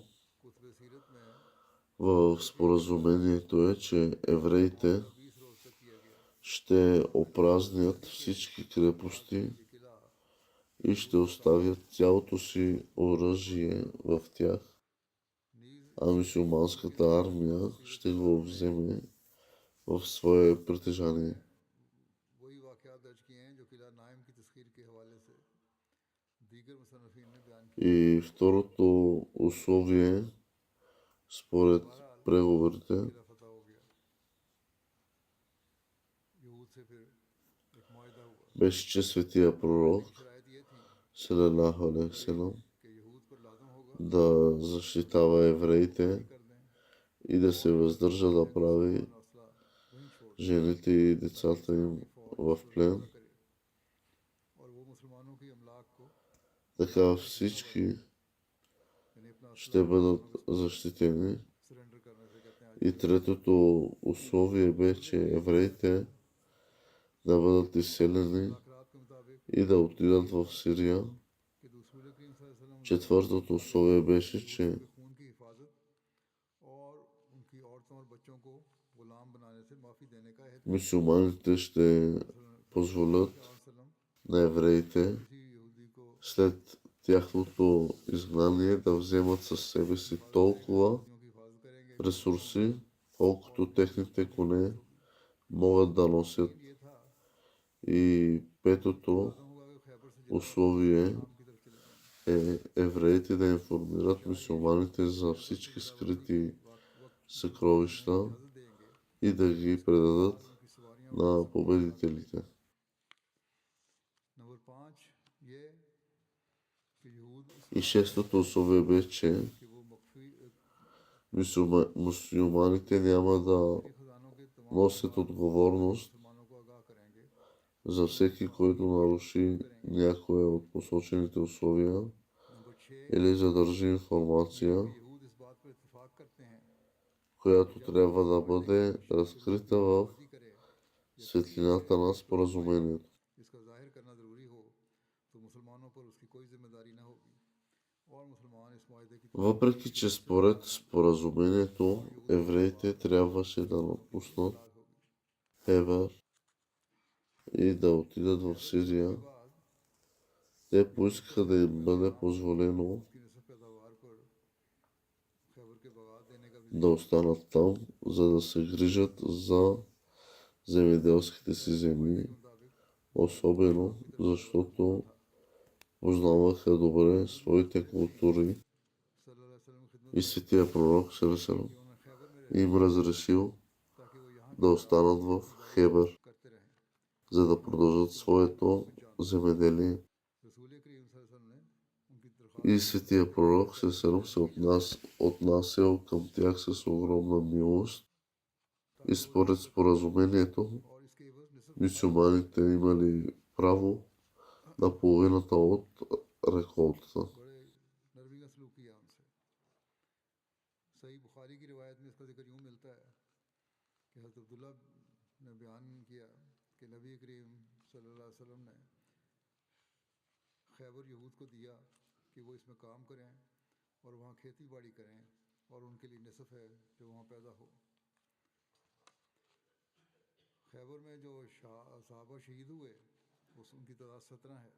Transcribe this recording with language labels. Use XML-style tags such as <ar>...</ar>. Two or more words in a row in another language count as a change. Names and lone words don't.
<ur>کتب سیرت میں</ur> <bg>в споразумението е, че евреите</bg> <ur>20 روز تک کیا گیا.</ur> <bg>ще опразнят всички крепости</bg> <ur>یہ قلعہ</ur> <bg>и ще оставят цялото си оръжие в тях,</bg> <ur>नीज</ur> <bg>а мюсюлманската армия ще го вземе в свое притежание.</bg> <ur>وہی واقعات درج کیے ہیں جو قلعہ ناعم کی تسخیر کے حوالے سے دیگر مصنفین نے بیان کیے.</ur> <bg>И второто условие, според преговорите,</bg> <ur>قلعہ فتح ہو گیا. یہود سے پھر ایک معاہدہ ہوا.</ur> <bg>беше, че светия пророк</bg> <ur>شرائط یہ تھی</ur> <ar>صلى الله عليه وسلم</ar> <ur>کہ یہود پر لازم ہوگا</ur> <bg>да защитава евреите</bg> <ur>کر دیں</ur> <bg>и да се въздържа да прави</bg> <ur>حوصلہ وہیں چھوڑ</ur> <bg>жените и децата им в плен.</bg> <ur>کرے اور وہ مسلمانوں کی املاک کو</ur> <bg>Така всички</bg> <ur>یعنی اپنا</ur> <bg>ще бъдат защитени.</bg> <ur>سرنڈر کرنے سے کہتے ہیں.</ur> <bg>И третото условие бе, че евреите да бъдат изселени</bg> <ur>مذاکرات کے مطابق</ur> <bg>и да отидат в Сирия.</bg> <ur>کہ رسول کریم</ur> <ar>صلى الله عليه وسلم</ar> <bg>Четвъртото условие беше, че</bg> <ur>کے خون کی حفاظت اور ان کی عورتوں اور بچوں کو غلام بنانے سے معافی دینے کا عہد</ur> <bg>мюсюлманите ще позволят</bg> <ur>वसल्लम</ur> <bg>на евреите</bg> <ur>کسی یہودی کو</ur> <bg>след тяхното изгнание да вземат със себе си толкова</bg> <ur>کی حفاظت کریں گے.</ur> <bg>ресурси, колкото техните коне могат да носят.</bg> <ur>یہ تھا</ur> <bg>И петото</bg> <ur>ہوگا کہ خیبر سے</ur> <bg>условие</bg> <ur>شام کی طرف چلے جائیں.</ur> <bg>е евреите да информират мюсюлманите за всички скрити съкровища</bg> <ur>اجازت دیں گے</ur> <bg>и да ги предадат</bg> <ur>ان کی سواریاں.</ur> <bg>на победителите.</bg> <ur>نمبر 5 یہ کہ یہود</ur> <bg>И шестото условие бе, че</bg> <ur>کہ وہ مخفی</ur> <bg>мюсюлманите няма да</bg> <ur>خزانوں کے تمام</ur> <bg>носят отговорност</bg> <ur>مسلمانوں کو آگاہ کریں گے.</ur> <bg>за всеки, който наруши някое от посочените условия</bg> <ur>نمبر 6</ur> <bg>или задържи информация,</bg> <ur>یہود اس بات پر اتفاق کرتے ہیں</ur> <bg>която трябва да бъде разкрита в</bg> <ur>دی کرے</ur> <bg>светлината на споразумението.</bg> <ur>اس کا ظاہر کرنا ضروری ہو تو مسلمانوں پر اس کی کوئی ذمہ داری نہ ہوگی اور مسلمان اس معاہدے کی</ur> <bg>Въпреки, че според споразумението евреите трябваше да напуснат</bg> <ur>होगी।</ur> <bg>Хевер и да отидат в Сирия,</bg> <ur>बाद</ur> <bg>те поискаха да им бъде позволено</bg> <ur>اس کی نصب پیداوار پر خیبر کے باغات دینے کا بھی</ur> <bg>да останат там, за да се грижат за земеделските си земи,</bg> <ur>मुताबिक</ur> <bg>особено защото познаваха добре своите култури</bg> <ar>صلى الله عليه وسلم</ar> <ur>کی خدمت</ur> <bg>и светия пророк Салесалам</bg> <ur>کی انہوں نے خیبر میں</ur> <bg>им разрешил</bg> <ur>تاکہ وہ یہاں</ur> <bg>да останат в Хебър,</bg> <ur>کرتے رہیں.</ur> <bg>за да продължат своето земеделие.</bg> <ur>رسول کریم</ur> <ar>صلى الله عليه وسلم</ar> <ur>نے ان کی درخواست</ur> <bg>И светия пророк Сесеров се отнасял към тях с огромна милост и според споразумението мюсюлманите имали право на половината от реколтата.</bg> <ur>صحیح بخاری کی روایت میں اس کا ذکر یوں ملتا ہے کہ حضرت عبداللہ نے بیان کیا کہ نبی کریم</ur> <ar>صلى الله عليه وسلم</ar> <ur>نے خیبر یہود کو دیا کہ وہ اس میں کام کریں اور وہاں کھیتی باڑی کریں اور ان کے لیے نصف ہے جو وہاں پیدا ہو. خیبر میں جو صحابہ شہید ہوئے ان کی تعداد 17 ہے.</ur>